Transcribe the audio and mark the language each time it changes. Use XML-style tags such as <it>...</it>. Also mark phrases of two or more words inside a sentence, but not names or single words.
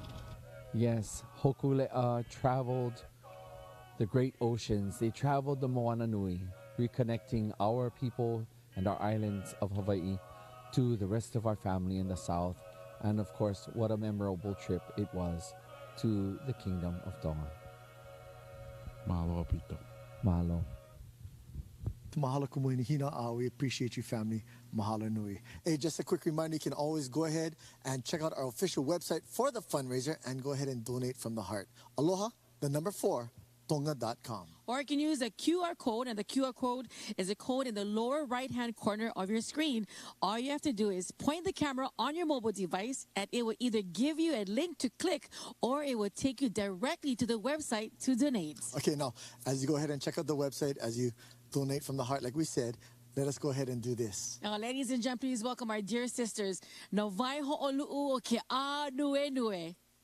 <en>Yes, Hokulea traveled the great oceans. They traveled the Moana Nui, reconnecting our people and our islands of Hawaii to the rest of our family in the south. And of course, what a memorable trip it was to the Kingdom of Tonga.</en> <haw>Mahalo apito.</haw> <en>Mahalo.</en> <haw>Mahalo kumuhinihina.</haw> <en>We appreciate you, family.</en> <haw>Mahalo nui.</haw> <en>Hey, just a quick reminder, you can always go ahead and check out our official website for the fundraiser and go ahead and donate from the heart. Aloha, the number 4, tonga.com. Or you can use a QR code, and the QR code is a code in the lower right-hand corner of your screen. All you have to do is point the camera on your mobile device, and it will either give you a link to click, or it will take you directly to the website to donate. Okay, now, as you go ahead and check out the website, as you donate from the heart, like we said, let us go ahead and do this. Now, ladies and gentlemen, please welcome our dear sisters.</en> <haw>Na vai ho'olu'u o ke a nue nue.</haw>